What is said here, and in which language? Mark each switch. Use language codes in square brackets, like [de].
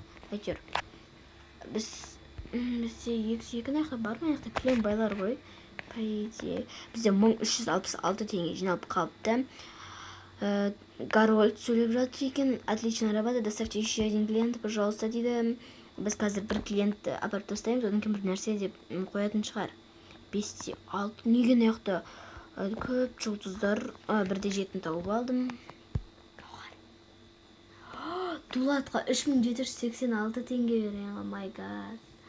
[kk] Әйтеуір, бізде 2-2 аяқта бар ма? Аяқта кілем байлар ғой. Бізде 1366 теңге жиналып қалыпты. Гарольд сөйлеп жатыр екен. [ru] Отличная работа, доставьте еще один клиент, пожалуйста, [kk] дейді. Біз қазір бір клиентті апарып тастаймыз, одан кейін бір нәрсе деп қоятын шығар. 5-те 6, неге аяқта көп жұлдыздар. 1-де 7-ні тауып алдым. Дулатқа 3786 теңге берген, [en] my god.